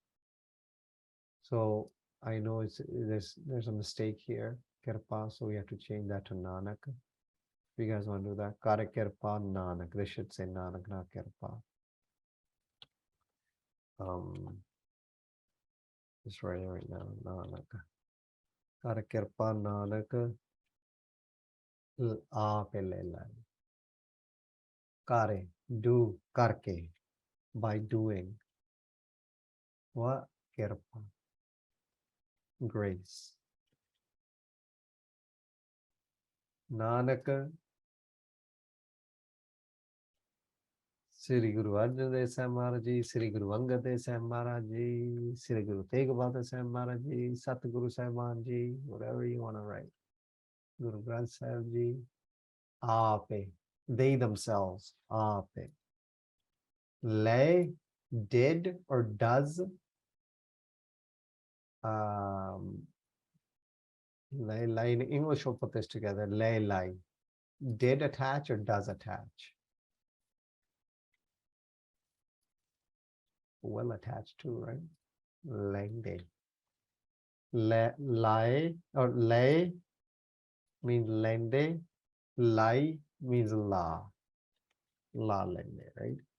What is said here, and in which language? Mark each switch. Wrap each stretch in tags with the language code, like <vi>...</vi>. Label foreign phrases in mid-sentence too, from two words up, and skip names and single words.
<en>So I know there's a mistake here, Kirpa, so we have to change that to Nanak. If you guys want to do that,</en> <pa>ਕਰੇ ਕਿਰਪਾ ਨਾਨਕ.</pa> <en>They should say Nanak, not Kirpa. Just writing right now, Nanak.</en> <pa>ਕਰ ਕਿਰਪਾ ਨਾਨਕ ਆਪ ਲੈ ਲਈ.</pa> <en>Kare, do,</en> <pa>karke,</pa> <en>by doing. What? Kirpa. Grace. Nanak Sri Guru Arjan Dev Sahib Maharaj Ji, Sri Guru Angad Dev Sahib Maharaj Ji, Sri Guru Tegh Bahadur Sahib Maharaj Ji, Satguru Sahib Ji, whatever you want to write. Guru Granth Sahib Ji, Aape, they themselves, Aape. Lay, did or does, lay in English we'll put this together, lay, did attach or does attach? Well attached to, right? Lengde. Lie or lay means lengde. Lie means la.</en> <pa>ਲਾ ਲੈਂਦੇ,</pa> <en>right?</en>